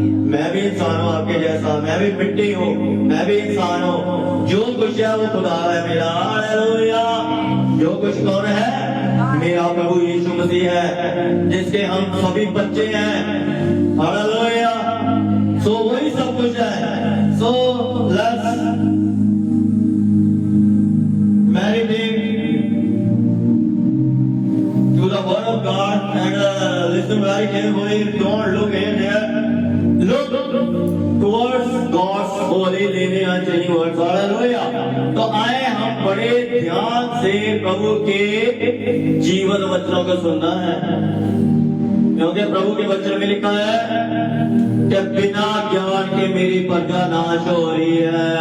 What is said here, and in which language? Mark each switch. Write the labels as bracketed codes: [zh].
[hi] मैं भी इंसान हूँ आपके जैसा, मैं भी मिट्टी हूँ, मैं भी इंसान हूँ। जो कुछ है वो खुदा है मेरा। हालेलुया। जो कुछ कौन है? मेरा प्रभु यीशु मसीह है, जिसके हम सभी बच्चे हैं। हालेलुया। सो वही सब कुछ है। [en] So let's meditate to the word of God and listen very carefully. Don't look in there. Look towards God's holy living and changing words. Hallelujah. [hi] तो आए हम बड़े ध्यान से प्रभु के जीवन वचनों को सुनना है, क्योंकि प्रभु के वचन में लिखा है कि बिना ज्ञान के मेरी प्रजा नाश हो रही है।